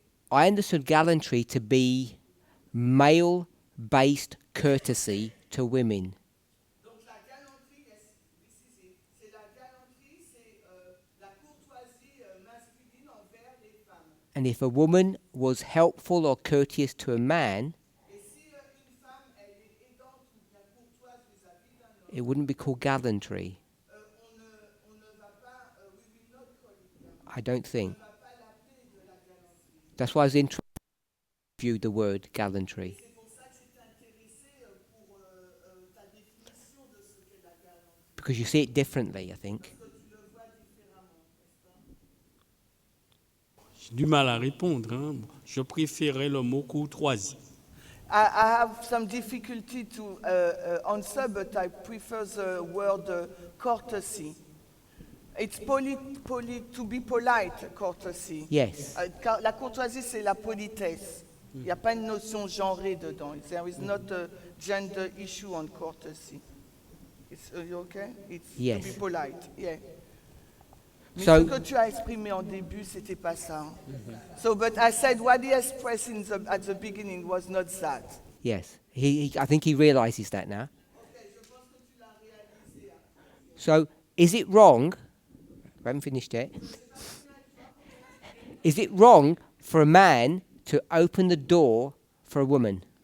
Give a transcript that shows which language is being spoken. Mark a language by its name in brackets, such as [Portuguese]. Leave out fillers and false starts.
[English] I understood gallantry to be male-based courtesy to women. [French] Donc la galanterie, c'est la galanterie, c'est la courtoisie masculine envers les femmes. [English] And if a woman was helpful or courteous to a man, [French] Et si une femme elle est aidante ou bien courtoise vis-à-vis d'un homme, [English] it wouldn't be called gallantry. [French] on ne va pas, [English] we will not call it gallantry. I don't think. [French] On ne va pas l'appeler de la galanterie. [English] That's why I was interested in you the word gallantry. [French] C'est pour ça que j'étais intéressée pour ta définition de ce qu'est la galanterie. [English] Because you see it differently, I think. [French] Parce que tu le vois différemment, n'est-ce pas? J'ai du mal à répondre. Hein. Je préférais le mot courtoisie. [English] I have some difficulty to answer, but I prefer the word courtesy. It's to be polite, courtesy. Yes. [French] La courtoisie, c'est la politesse. Il n'y a pas une notion genrée dedans. [English] There is not a gender issue on courtesy. It's okay? It's Yes. to be polite. Yeah. Mais So- [French] ce que tu as exprimé en début, c'était pas ça. [English] So, but I said what he expressed at the beginning was not that. Yes. I think he realizes that now. So, is it wrong? I haven't finished yet. Is it wrong for a man to open the door for a woman?